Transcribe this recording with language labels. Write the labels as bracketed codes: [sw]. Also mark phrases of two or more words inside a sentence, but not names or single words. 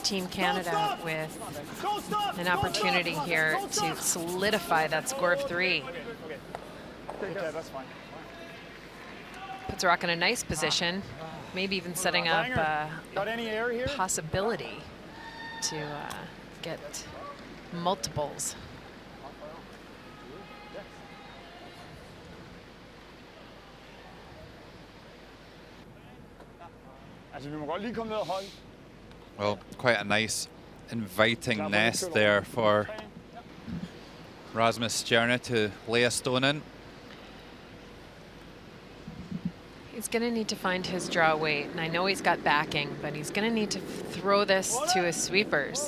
[en] Team Canada with an opportunity here to solidify that score of 3. Okay, that's fine. Puts Rock in a nice position, maybe even setting up Got any air here? possibility to get multiples. [da] Altså, vi må godt lige komme ned og holde. [en] Well, quite a nice inviting nest there for Rasmus Stjerne to lay a stone in. He's going to need to find his draw weight, and I know he's got backing, but he's going to need to throw this to his sweepers.